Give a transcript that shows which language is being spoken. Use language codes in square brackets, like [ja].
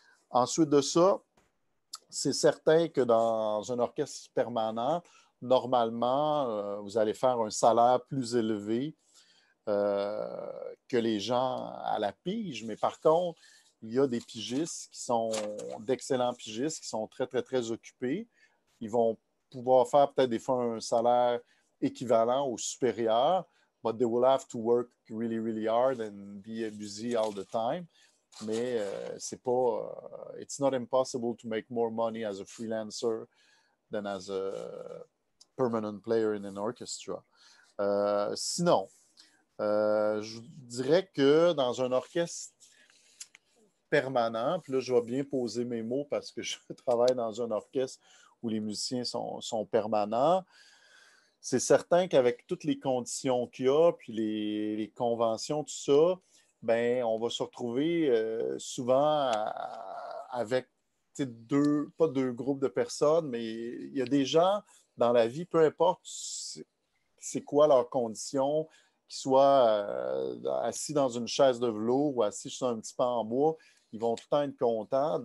[fr] Ensuite de ça, c'est certain que dans un orchestre permanent, normalement, vous allez faire un salaire plus élevé que les gens à la pige, mais par contre, il y a des pigistes qui sont d'excellents pigistes, qui sont très, très, très occupés. Ils vont pouvoir faire peut-être des fois un salaire équivalent ou supérieur, [en] but they will have to work really, really hard and be busy all the time. [fr] Mais c'est pas, [en] it's not impossible to make more money as a freelancer than as a permanent player in an orchestra. [fr] Sinon, je dirais que dans un orchestre permanent, puis là, je vais bien poser mes mots parce que je travaille dans un orchestre où les musiciens sont permanents. C'est certain qu'avec toutes les conditions qu'il y a, puis les conventions, tout ça, ben, on va se retrouver souvent avec pas deux groupes de personnes, mais il y a des gens dans la vie, peu importe c'est quoi leurs conditions, qu'ils soient assis dans une chaise de velours ou assis sur un petit pan en bois, ils vont tout le temps être contents.